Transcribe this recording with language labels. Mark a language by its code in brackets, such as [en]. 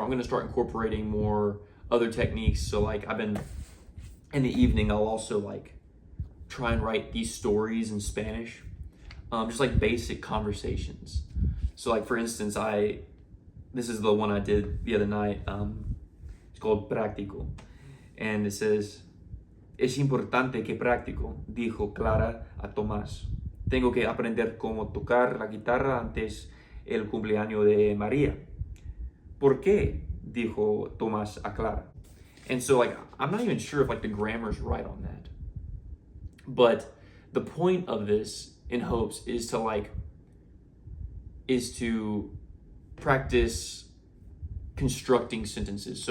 [en] I'm going to start incorporating more other techniques. So like I've been, in the evening, I'll also like try and write these stories in Spanish, just like basic conversations. So like, for instance, this is the one I did the other night. It's called Práctico. And it says, [es] es importante que practico, dijo Clara a Tomás. Tengo que aprender cómo tocar la guitarra antes el cumpleaños de María. ¿Por qué? Dijo Tomás a Clara. [en] And so like, I'm not even sure if like the grammar's right on that. But the point of this, in hopes, is to practice constructing sentences.